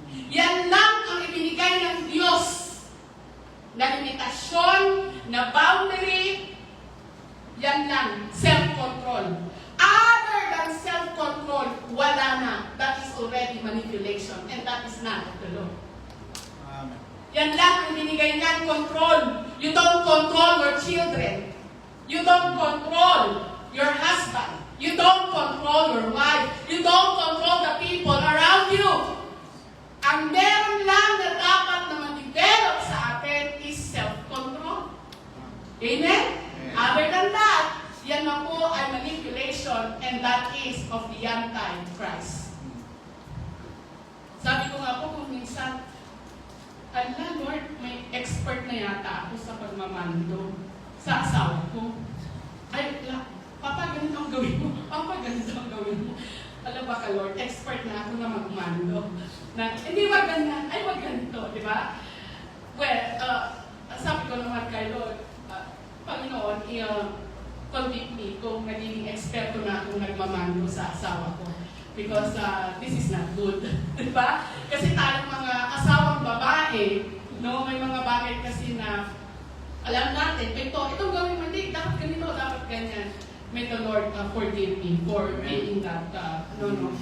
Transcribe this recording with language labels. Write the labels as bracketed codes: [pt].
[tl] Yan lang ang ibinigay ng Diyos na limitasyon, na boundary, yan lang, self-control. [en] Other than self-control, [tl] wala na. [en] That is already manipulation and that is not of the Lord. Amen. [tl] Yan lang ang binigay niyan, control. [en] You don't control your children. You don't control your husband. You don't control your wife. You don't control the people around you. [tl] Ang meron lang na dapat na ma-develop sa atin is self-control. Amen? [en] Other than that, [tl] yan na po ay [en] manipulation and that is of the Antichrist. [tl] Sabi ko nga po kung minsan, ala Lord, may expert na yata ako sa pagmamando sa asawa ko. Ay, Papa, ganito ang gawin mo. Papa, ganito ang gawin mo. Alam ba ka Lord, expert na ako na magmando. Na, hindi wag ganyan, ay wag ganito, di ba? Well, sabi ko naman kay Lord, Panginoon, [en] convict me [tl] kung naging eksperto na akong nagmamando sa asawa ko. [en] Because this is not good. [tl] Diba? Kasi tayong mga asawang babae, no, may mga bagay kasi na alam natin, itong gawin mo, hindi, dapat ganito, dapat ganyan. [en] May the Lord forgive me for being that, no.